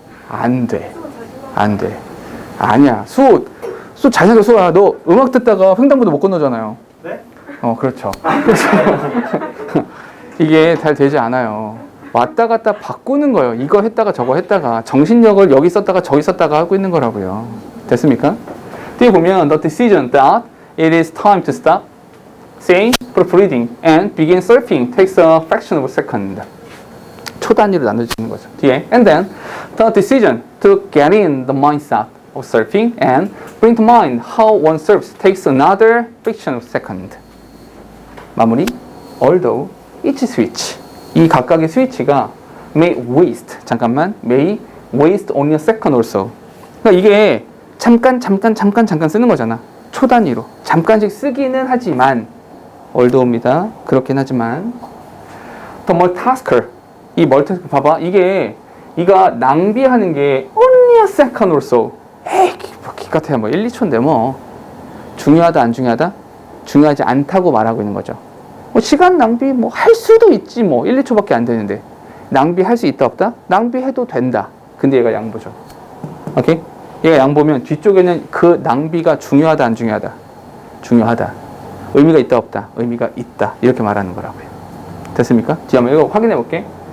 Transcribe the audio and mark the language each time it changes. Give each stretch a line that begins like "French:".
Korean: 안 돼. 안 돼. 아니야. 수호 잘 생겨. 수호야. 너 음악 듣다가 횡단보도 못 건너잖아요. 네? 그렇죠. 그래서 이게 잘 되지 않아요. 왔다 갔다 바꾸는 거예요. 이거 했다가 저거 했다가 정신력을 여기 썼다가 저기 썼다가 하고 있는 거라고요. 됐습니까? 뒤에 보면
English: the decision that it is time to stop, say, proofreading, and begin surfing takes a fraction of a second.
Korean: 초단위로 나눠지는 거죠. 뒤에
English: and then the decision to get in the mindset of surfing and bring to mind how one surfs takes another fraction of a second.
Korean: 마무리.
English: Although each switch,
Korean: 이 각각의 스위치가
English: may waste, may waste only a second or so.
Korean: 그러니까 이게 잠깐 쓰는 거잖아. 초단위로. 잠깐씩 쓰기는 하지만, 얼도입니다. 그렇긴 하지만.
English: The multitasker,
Korean: 이 multitasker 봐봐. 이가 낭비하는 게
English: only a second or so.
Korean: 에이, 기껏해야 뭐 1, 2초인데 뭐. 중요하다, 안 중요하다? 중요하지 않다고 말하고 있는 거죠. 시간 낭비 할 수도 있지 1, 2초밖에 안 되는데 낭비할 수 있다 없다? 낭비해도 된다. 근데 얘가 양보죠. 오케이? 얘가 양보면 뒤쪽에는 그 낭비가 중요하다 안 중요하다? 중요하다. 의미가 있다 없다? 의미가 있다. 이렇게 말하는 거라고요. 됐습니까? 뒤에 한번 이거 확인해 볼게.